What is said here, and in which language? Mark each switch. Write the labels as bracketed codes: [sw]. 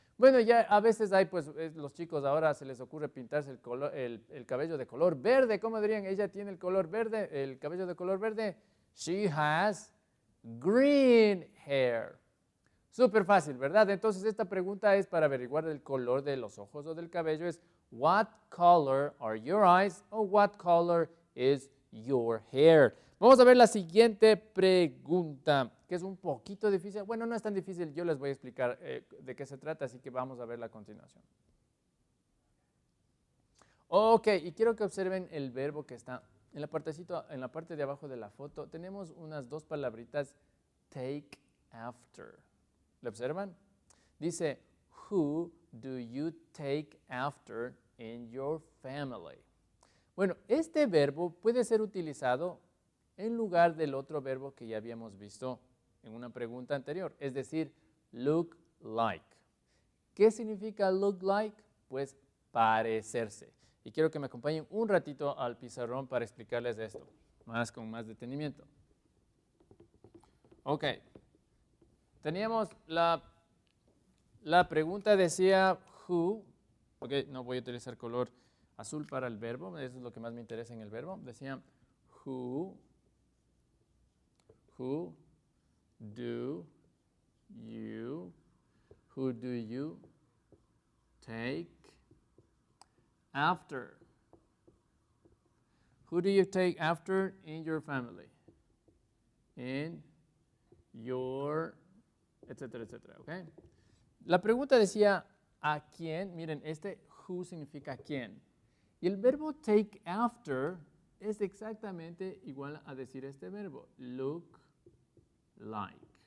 [es] Bueno, ya a veces hay, pues, los chicos ahora se les ocurre pintarse el cabello de color verde. ¿Cómo dirían? Ella tiene el color verde, el cabello de color verde. She has green hair. Súper fácil, ¿verdad? Entonces esta pregunta es para averiguar el color de los ojos o del cabello. [en] Es, what color are your eyes? O what color is your hair? [es] Vamos a ver la siguiente pregunta, que es un poquito difícil. Bueno, no es tan difícil, yo les voy a explicar de qué se trata, así que vamos a verla a continuación. Ok, y quiero que observen el verbo que está en la parte de abajo de la foto. Tenemos unas dos palabritas, take after. ¿Lo observan? [en] Dice, who do you take after in your family? [es] Bueno, este verbo puede ser utilizado en lugar del otro verbo que ya habíamos visto en una pregunta anterior, es decir, look like. ¿Qué significa look like? Pues parecerse. Y quiero que me acompañen un ratito al pizarrón para explicarles esto, con más detenimiento. Ok, teníamos la pregunta decía who, ok, no voy a utilizar color azul para el verbo, eso es lo que más me interesa en el verbo. Decía who [en] do you, who do you take after? Who do you take after in your family? [es] In your, etcétera, etcétera, ¿ok? La pregunta decía, ¿a quién? Miren, este who significa quién. Y el verbo take after es exactamente igual a decir este verbo, look like.